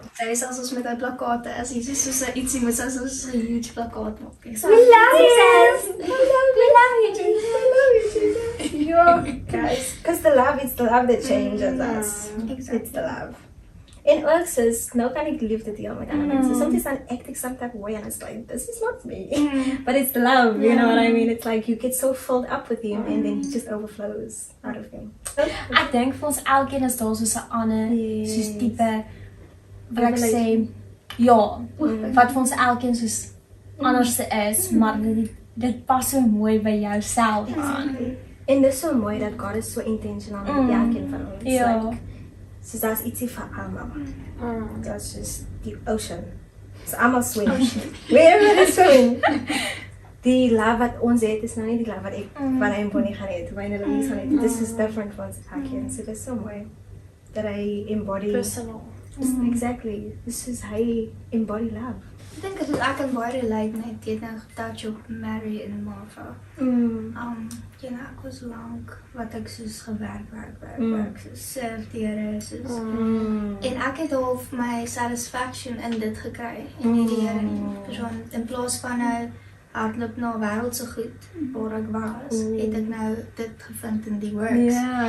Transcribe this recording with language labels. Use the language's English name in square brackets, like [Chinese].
[Afrikaans] Sy is as met hy plakate is, hier is soos ietsie met soos 'n huge plakkaat maak. [English] We love you, Jesus. We love you, Jesus. Yeah, guys, because the love is the love that changes us. It's the love. [Afrikaans] En ook soos, nou kan ek liefde deel met ander mense. Soms dan [English] act ek some type of way and it's like, this is not me. But it's the love, you know what I mean? It's like you get so filled up with him and then he just overflows out of him. [Afrikaans] Ek dink vir ons elkeen is daar soos 'n ander, soos tipe, wat ek sê, wat vir ons elkeen soos anders is, maar dit pas so mooi by jouself aan. En dit is so mooi dat God is so intentional met elkeen van ons. Ja. Like, So daar's ietsie vir almal. [English] That's just the ocean. [Afrikaans] So almal swim. [English] Wherever is swimming. [Afrikaans] Die love wat ons het is nou nie die love wat ek van hy en Bonnie gaan hê, wanneer Louise gaan hê. [English] This is different van Sakin. So there's some way that I embody. Personal. Exactly. This is how I embody love. [Afrikaans] Ek dink dit ek kan baie relate net jy het nou getouch op Mary en Martha. Jy nou ek was lank wat ek soos werk, soos serve die Here, soos en ek het half my satisfaction in dit gekry in die Here persoon in plaas van nou hardloop na wêreldse goed waar ek was, het ek nou dit gevind in die works.